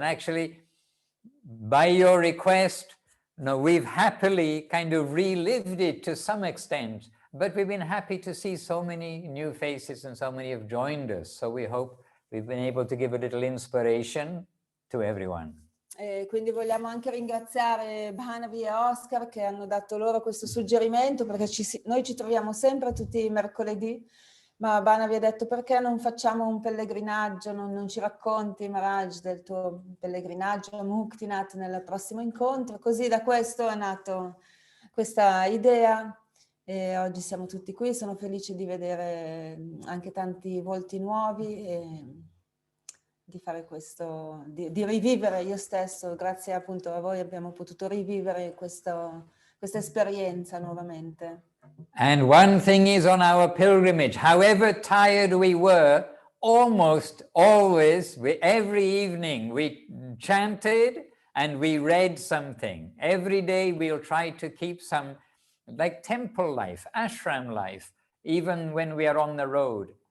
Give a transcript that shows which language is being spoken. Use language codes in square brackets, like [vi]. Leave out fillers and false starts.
[en] And actually, by your request, no, we've happily kind of relived it to some extent, but we've been happy to see so many new faces and so many have joined us. So we hope we've been able to give a little inspiration to everyone. [it] E quindi vogliamo anche ringraziare Banavi e Oscar che hanno dato loro questo suggerimento, perché noi ci troviamo sempre tutti i mercoledì, ma Banavi ha detto perché non facciamo un pellegrinaggio, non ci racconti Maharaj del tuo pellegrinaggio a Muktinath nel prossimo incontro. Così da questo è nata questa idea e oggi siamo tutti qui, sono felice di vedere anche tanti volti nuovi e di fare questo, di rivivere io stesso, grazie appunto a voi abbiamo potuto rivivere questa esperienza nuovamente. [en] And one thing is on our pilgrimage, however tired we were, almost always, every evening we chanted and we read something. Every day we'll try to keep some, like temple life, ashram life, even when we are on the road.